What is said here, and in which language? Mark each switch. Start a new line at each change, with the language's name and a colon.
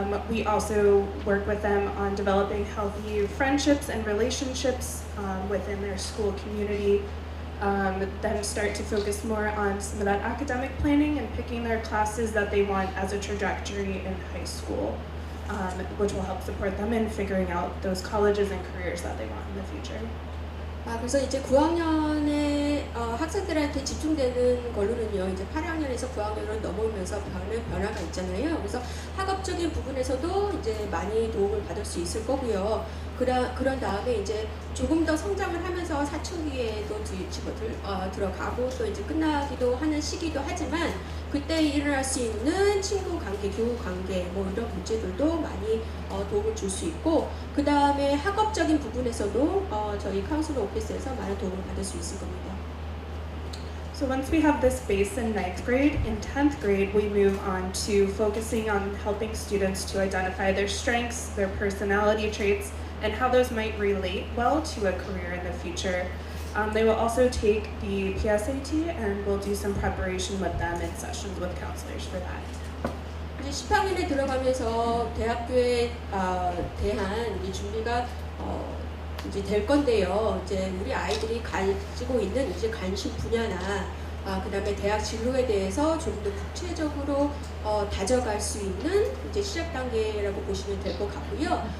English: We also work with them on developing healthy friendships and relationships within their school community, then start to focus more on some of that academic planning and picking their classes that they want as a trajectory in high school, which will help support them in figuring out those colleges and careers that they want in the future.
Korean: 그래서 이제 9학년의 학생들한테 집중되는 걸로는요, 이제 8학년에서 9학년으로 넘어오면서 변화가 있잖아요. 그래서 학업적인 부분에서도 이제 많이 도움을 받을 수 있을 거고요. 그런 다음에 이제 조금 더 성장을 하면서 사춘기에도 들어가고 또 이제 끝나기도 하는 시기도 하지만 그때 일어날 수 있는 친구 관계, 교우 관계 뭐 이런 문제들도 많이 도움을 줄 수 있고 그 다음에 학업적인 부분에서도 저희 카운슬러 오피스에서 많은 도움을 받을 수 있을 겁니다.
English: So once we have this base in 9th grade, in 10th grade we move on to focusing on helping students to identify their strengths, their personality traits, and how those might relate well to a career in the future. They will also take the PSAT and we'll do some preparation with them in sessions with counselors for that.
Korean: 이제 10학년에 들어가면서 대학교에 대한 이 준비가 이제 될 건데요. 이제 우리 아이들이 가지고 있는 이제 관심 분야나 그다음에 대학 진로에 대해서 조금 더 구체적으로 다져갈 수 있는 이제 시작 단계라고 보시면 될 것 같고요.